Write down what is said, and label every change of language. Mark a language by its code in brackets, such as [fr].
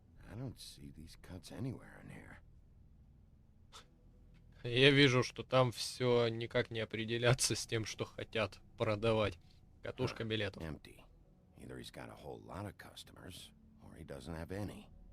[en] I don't see these cuts anywhere in here. [ru] Я вижу, что там все никак не определяться с тем, что хотят продавать. Катушка билетов. [en] Empty. Either he's got a whole lot of customers, or he doesn't have any.